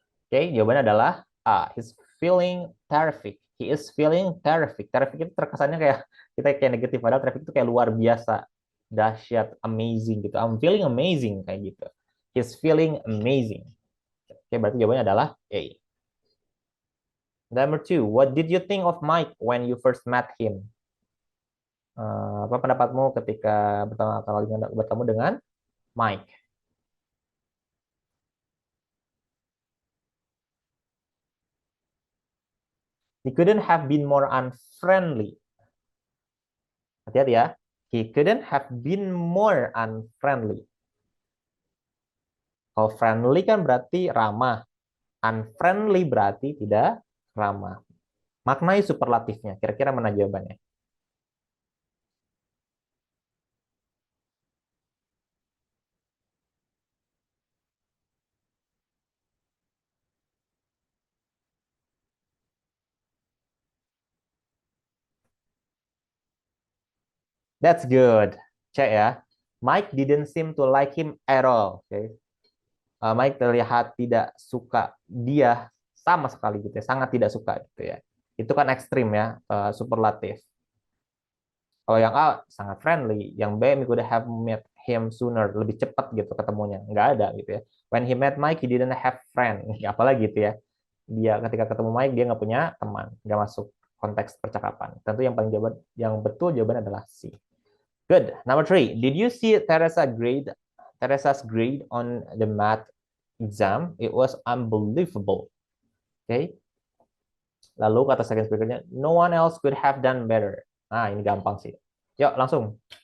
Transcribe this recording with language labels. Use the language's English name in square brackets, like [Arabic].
[Indonesian] Oke, jawabannya adalah A, [English] he's feeling terrific. He is feeling terrific. [Indonesian] Terrific itu terkesannya kayak kita kayak negatif, padahal terrific itu kayak luar biasa, dahsyat, amazing gitu. [English] I'm feeling amazing [Indonesian] kayak gitu. [English] He's feeling amazing. [Indonesian] Oke, berarti jawabannya adalah A. [English] Number 2, what did you think of Mike when you first met him? [Indonesian] Apa pendapatmu ketika pertama kali bertemu dengan Mike? [English] He couldn't have been more unfriendly. [Indonesian] Hati-hati ya. [English] He couldn't have been more unfriendly. [Indonesian] Kalau friendly kan berarti ramah. Unfriendly berarti tidak ramah. Maknai superlatifnya. Kira-kira mana jawabannya? [English] That's good. [Indonesian] Cek ya. [English] Mike didn't seem to like him at all. Okay. [Indonesian] Mike terlihat tidak suka dia sama sekali gitu ya. Sangat tidak suka gitu ya. Itu kan ekstrim ya. Superlatif. Kalau yang A sangat friendly, yang B [English] we could have met him sooner, [Indonesian] lebih cepat gitu ketemunya. Nggak ada gitu ya. [English] When he met Mike, he didn't have friend. [Indonesian] Apalagi gitu ya. Dia ketika ketemu Mike, dia nggak punya teman, nggak masuk konteks percakapan. Tentu yang betul jawabannya adalah C. [English] Good. Number 3, did you see Teresa's grade on the math exam? It was unbelievable. Okay. [Indonesian] Lalu kata [English] second speaker-nya, no one else could have done better. [Indonesian] Nah, ini gampang sih. Yuk, langsung.